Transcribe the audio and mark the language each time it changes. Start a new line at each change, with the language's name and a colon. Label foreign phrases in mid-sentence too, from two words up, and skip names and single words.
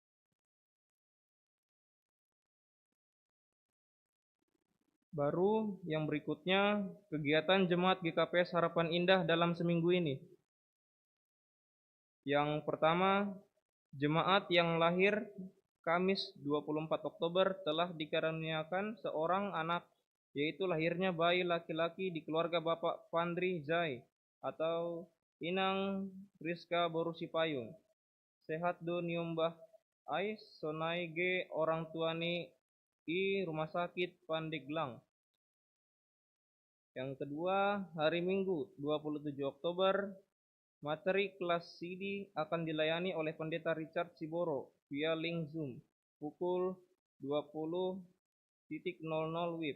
Indonesian: Baru yang berikutnya, kegiatan jemaat GKPS Harapan Indah dalam seminggu ini. Yang pertama, jemaat yang lahir Kamis 24 Oktober telah dikaruniakan seorang anak yaitu lahirnya bayi laki-laki di keluarga Bapak Pandri Zai atau Inang Rizka Borusi Payung.
Batak Simalungun: Sehat do niumbah ai sonai ge orang tuani i
Indonesian: rumah sakit
Batak Simalungun: Pandeglang.
Indonesian: Yang kedua, hari Minggu 27 Oktober, materi kelas CD akan dilayani oleh Pendeta Richard Siboro via link Zoom pukul 20.00 WIB.